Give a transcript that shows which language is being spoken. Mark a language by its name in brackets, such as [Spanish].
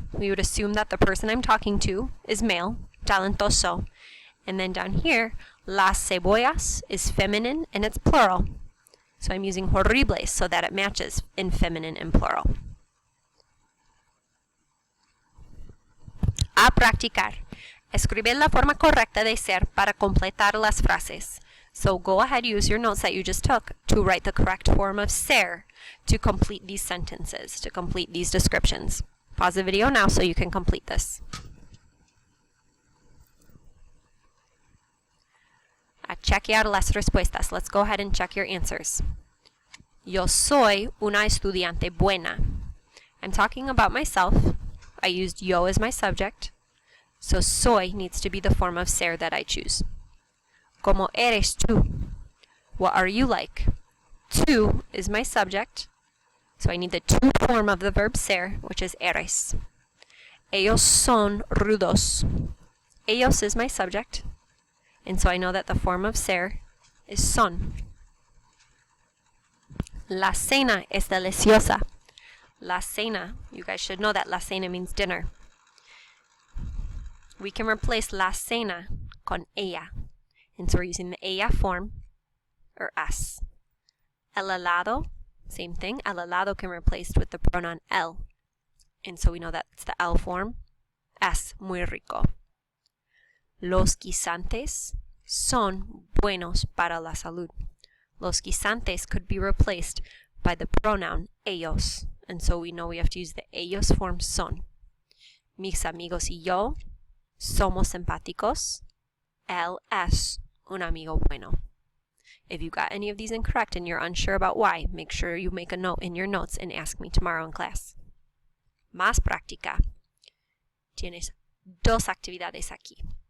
[English] We would assume that the person I'm talking to is male, talentoso. And then down here, las cebollas is feminine and it's plural. So I'm using horribles so that it matches in feminine and plural. [Spanish] A practicar. Escribe la forma correcta de ser para completar las frases. [English] So go ahead, use your notes that you just took to write the correct form of ser to complete these sentences, to complete these descriptions. Pause the video now so you can complete this. [Spanish] A chequear las respuestas. [English] Let's go ahead and check your answers. [Spanish] Yo soy una estudiante buena. [English] I'm talking about myself. I used yo as my subject. So soy needs to be the form of ser that I choose. [Spanish] ¿Cómo eres tú? [English] What are you like? Tú is my subject. So I need the tú form of the verb ser, which is eres. [Spanish] Ellos son rudos. [English] Ellos is my subject. And so I know that the form of ser is son. [Spanish] La cena es deliciosa. [English] La cena, you guys should know that la cena means dinner. We can replace la cena [Spanish] con ella. [English] And so we're using the ella form, or es. El helado, same thing. El helado can be replaced with the pronoun el. And so we know that it's the el form. [Spanish] Es muy rico. Los guisantes son buenos para la salud. [English] Los guisantes could be replaced by the pronoun ellos. And so we know we have to use the ellos form son. [Spanish] Mis amigos y yo somos simpáticos. Él es un amigo bueno. [English] If you got any of these incorrect and you're unsure about why, make sure you make a note in your notes and ask me tomorrow in class. [Spanish] Más práctica. Tienes dos actividades aquí.